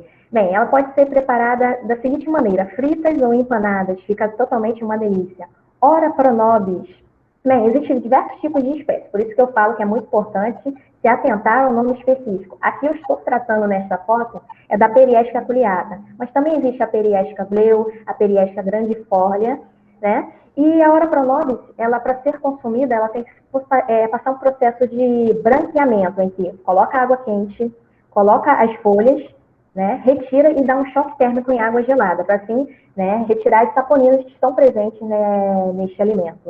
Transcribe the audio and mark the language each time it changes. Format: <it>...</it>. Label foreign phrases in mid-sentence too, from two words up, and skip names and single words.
<pt>Bem, ela pode ser preparada da seguinte maneira, fritas ou empanadas, fica totalmente uma delícia. Ora pronobis. Bem, existem diversos tipos de espécies, por isso que eu falo que é muito importante se atentar ao nome específico. Aqui eu estou tratando nesta foto é da Periesca culeata, mas também existe a Periesca bleu, a Periesca grandifolia, né? E a Ora pronobis, ela para ser consumida, ela tem que passar um processo de branqueamento, em que coloca água quente, coloca as folhas, né, retira e dá um choque térmico em água gelada, para assim, né, retirar as saponinas que estão presentes, né, neste alimento.</pt>